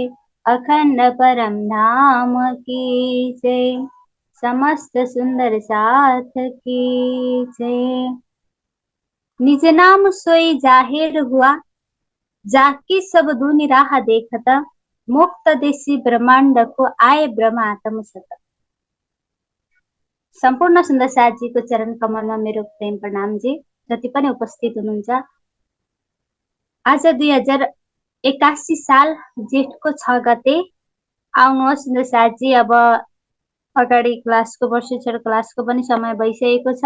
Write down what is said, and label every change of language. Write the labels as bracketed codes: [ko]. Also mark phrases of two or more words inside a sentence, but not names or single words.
[hi] अखंड परम धाम की जय। समस्त सुंदर साथ की जय। निज नाम सोई जाहिर हुआ, जाकी सब दुनि राह देखता। मुक्त देशी ब्रह्मांड को आए ब्रह्मात्म सत। [ne] सम्पूर्ण सुन्दर साथजीको चरण कमलमा मेरो प्रेम प्रणाम जी। जति पनि उपस्थित हुनुहुन्छ, आज 2081 साल जेठको 6 गते आउनुहोस् सुन्दर साथजी। अब अगाडि क्लासको प्रशिक्षण क्लासको पनि समय भइसकेको छ।